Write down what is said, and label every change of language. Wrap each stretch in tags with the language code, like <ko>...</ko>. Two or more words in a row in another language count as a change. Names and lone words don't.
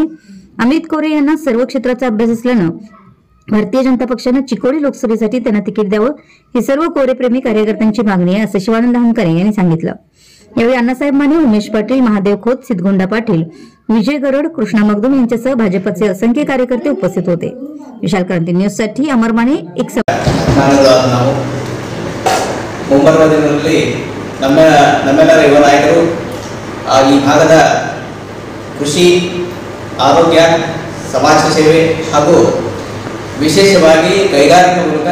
<mr>अमित कोरे यांना सर्व क्षेत्राचा अभ्यास असल्यानं भारतीय जनता पक्षाने चिकोडी लोकसभेसाठी त्यांना तिकीट द्यावं ही सर्व कोरे प्रेमी कार्यकर्त्यांची मागणी आहे असं शिवानंद हंकारे यांनी सांगितलं। यावेळी अण्णासाहेब माने, उमेश पाटील, महादेव खोत, सिद्धगोंडा पाटील, विजय गरड, कृष्णा मगदुम यांच्यासह भाजपचे असंख्य कार्यकर्ते उपस्थित होते। विशाल क्रांती न्यूज साठी अमर माने एक</mr> <kn>ನಾವು ಮುಂಬರುವ ದಿನಗಳಲ್ಲಿ ನಮ್ಮೆಲ್ಲರ ಯುವ ನಾಯಕರು ಈ ಭಾಗದ ಕೃಷಿ, ಆರೋಗ್ಯ, ಸಮಾಜ ಸೇವೆ ಹಾಗೂ ವಿಶೇಷವಾಗಿ ಕೈಗಾರಿಕಾ ಮೂಲಕ</kn>